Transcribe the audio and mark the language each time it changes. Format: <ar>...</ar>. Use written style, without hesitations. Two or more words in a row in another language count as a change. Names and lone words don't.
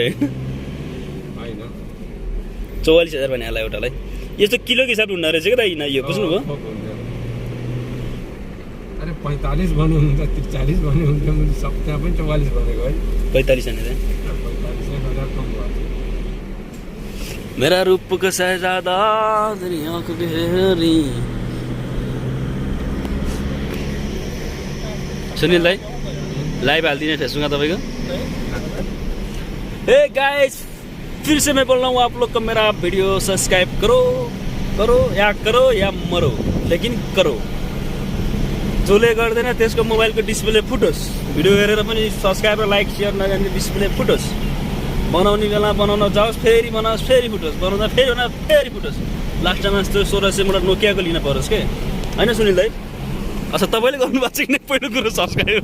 <ne>होइन 44,000 भने होला एउटालाई यस्तो किलोको हिसाब हुँदो रहेछ क्या दाइ यो बुझ्नुभयो अरे 45 भन्नुहुन्छ 43 भन्नुहुन्छ मैले सब त्यहाँ पनि 44 भनेको है 45 भने चाहिँ 45,000 कम भयो</ne> <hi>मेरा रूप का शहजादा तेरी आँख गहरी</hi> <ne>सुनिल भाइ लाइव हालिदिने फेसबुकमा तपाईँको हे गाइस</ne> <hi>फिर से मैं बोल रहा हूँ आप लोग को मेरा वीडियो सब्सक्राइब करो या मरो लेकिन करो</hi> <ne>जसले गर्दैन त्यसको मोबाइलको डिस्प्ले फुटोस् भिडियो हेरेर पनि सब्सक्राइब र लाइक सेयर नगर्ने डिस्प्ले फुटोस् बनाउने बेला बनाउन जाओस् फेरि बनाओस् फेरि फुटोस् बनाउँदा फेरि बनाओस् फेरि फुटोस् लास्टमा जस्तो 1600 नोकियाको लिन परोस् के होइन सुनिल दाइ अच्छा तपाईँले गर्नुभएको छ कि पहिलो कुरो सब्सक्राइब</ne>